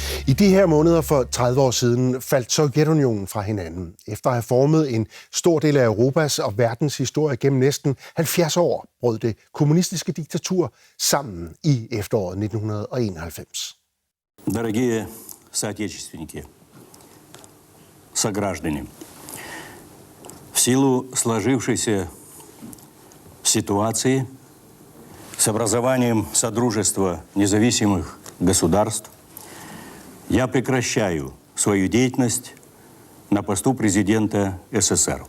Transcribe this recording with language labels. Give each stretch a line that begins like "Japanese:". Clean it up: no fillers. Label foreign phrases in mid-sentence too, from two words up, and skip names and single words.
Danish: I de her måneder for 30 år siden faldt Sovjetunionen fra hinanden. Efter at have formet en stor del af Europas og verdens historie gennem næsten 70 år, brød det kommunistiske diktatur sammen i efteråret 1991.
Russian: Дорогие соотечественники, сограждане, в силу сложившейся ситуации с образованием Содружества независимых государств я прекращаю свою деятельность на посту президента СССР.